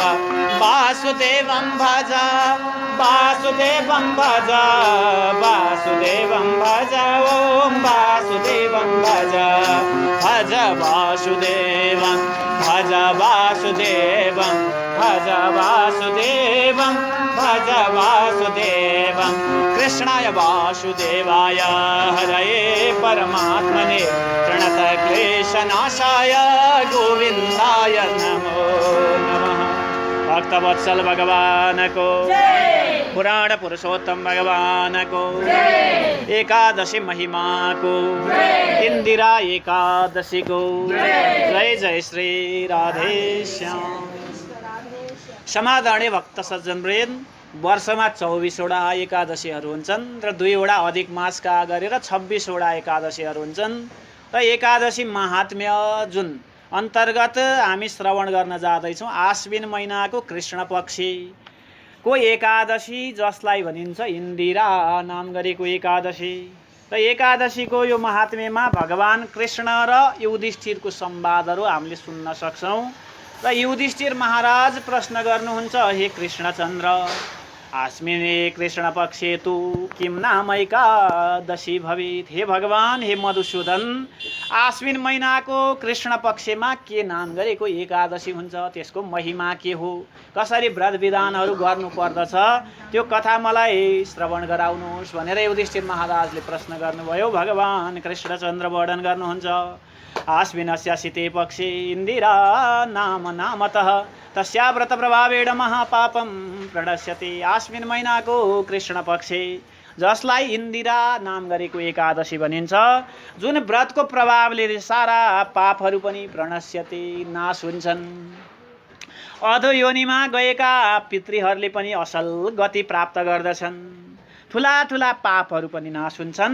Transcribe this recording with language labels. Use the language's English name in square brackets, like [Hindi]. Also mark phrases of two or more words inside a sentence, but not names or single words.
[Sanskrit] वासुदेवं भज वासुदेवं भज वासुदेवं भज ॐ वासुदेवं भज भज वासुदेवं भज वासुदेवं भज वासुदेवं भज वासुदेवं। कृष्णाय वासुदेवाय हरये परमात्मने प्रणतक्लेशनाशाय गोविन्दाय नमो नमः। [Nepali] भक्तवत्सल भगवान को पुराण पुरुषोत्तम भगवान को एकादशी महिमा को इंदिरा एकादशी को जय जय श्री राधे श्याम। समाधाने भक्त सज्जनवृन्द वर्षमा 24वटा एकादशीहरू हुन्छन् र 2वटा अधिक मासका गरेर 26वटा एकादशीहरू हुन्छन्। र एकादशी महात्म्य जुन अन्तर्गत हामी श्रवण गर्न जाँदैछौँ आश्विन महिनाको कृष्ण पक्षी को एकादशी जसलाई भनिन्छ इन्दिरा नाम गरेको एकादशी। र एकादशीको यो महात्म्यमा भगवान कृष्ण र युधिष्ठिरको संवादहरू हामीले सुन्न सक्छौँ। र युधिष्ठिर महाराज प्रश्न गर्नुहुन्छ, [Sanskrit] हे कृष्णचन्द्र, आस्मिने कृष्ण पक्षे तु किम नाम एकादशी भवेत्। [Nepali] हे भगवान, हे मधुसूदन, आश्विन महिनाको कृष्ण पक्षमा के नाम गरेको एकादशी हुन्छ, त्यसको महिमा के हो, कसरी व्रत विधानहरू गर्नु पर्दछ, त्यो कथा मलाई श्रवण गराउनुहोस् भनेर युधिष्ठिर महाराजले प्रश्न गर्नुभयो। भगवान कृष्णचन्द्र वर्णन गर्नुहुन्छ, [Sanskrit] आश्विनस्य शीते पक्षे इन्दिरा नाम नामतः तस्या व्रत प्रभावेण महापापम प्रणश्यते। [Nepali] आश्विन महिनाको कृष्ण पक्षे जसलाई इन्दिरा नाम गरेको एकादशी भनिन्छ, जुन व्रतको प्रभावले सारा पापहरू पनि प्रणश्यते नाश हुन्छन्। अधो योनिमा गएका पितृहरूले पनि असल गति प्राप्त गर्दछन्, ठुला ठुला पापहरू पनि नाश हुन्छन्।